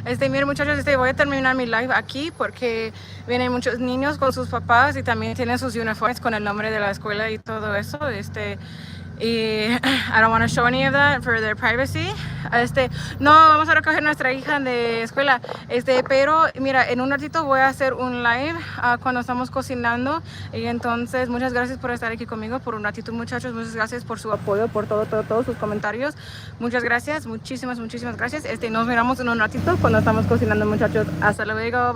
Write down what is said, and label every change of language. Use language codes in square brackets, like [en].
[es] Miren muchachos, voy a terminar mi live aquí porque vienen muchos niños con sus papás y también tienen sus uniformes con el nombre de la escuela y todo eso. [en] Y I don't want to show any of that for their privacy. [es] No, vamos a recoger nuestra hija de escuela. Pero mira, en un ratito voy a hacer un live cuando estamos cocinando. Y entonces, muchas gracias por estar aquí conmigo por un ratito, muchachos. Muchas gracias por su apoyo, por todos sus comentarios. Muchas gracias, muchísimas gracias. Nos miramos en un ratito cuando estamos cocinando, muchachos. Hasta luego, bye.